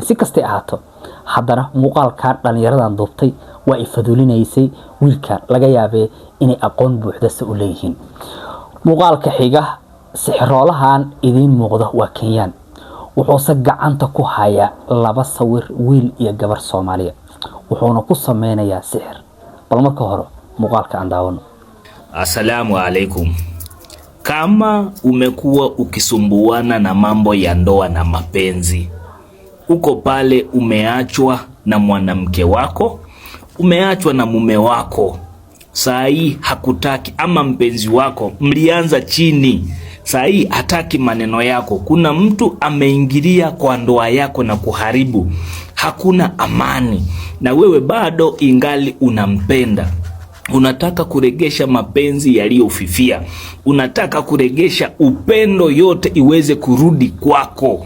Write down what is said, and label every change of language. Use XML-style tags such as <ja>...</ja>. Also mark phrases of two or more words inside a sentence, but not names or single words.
<so>si kastay ahaato haddana muuqaalkan dhalinyaradan duubtay waa ay faduulinaysay wiilka, laga yaabee inay aqoon buuxda u leeyihiin. muuqaalka xiga sixiroolahan idiin muuqda waa Kenyaan, wuxuuse gacanta ku hayaa laba sawir, wiil iyo gabar Soomaaliya, wuxuuna ku sameynayaa sixir. bal marka hore muuqaalka aan daawano.</so> <ar>السلام عليكم.</ar> <sw>Kama umekuwa ukisumbuana na mambo ya ndoa na mapenzi, uko pale umeachwa na mwanamke wako, umeachwa na mume wako, saa hii hakutaki, ama mpenzi wako mlianza chini, saa hii hataki maneno yako, kuna mtu ameingilia kwa ndoa yako na kuharibu, hakuna amani, na wewe bado ingali unampenda, unataka kuregesha mapenzi yaliyofifia, unataka kuregesha upendo yote iweze kurudi kwako.</sw>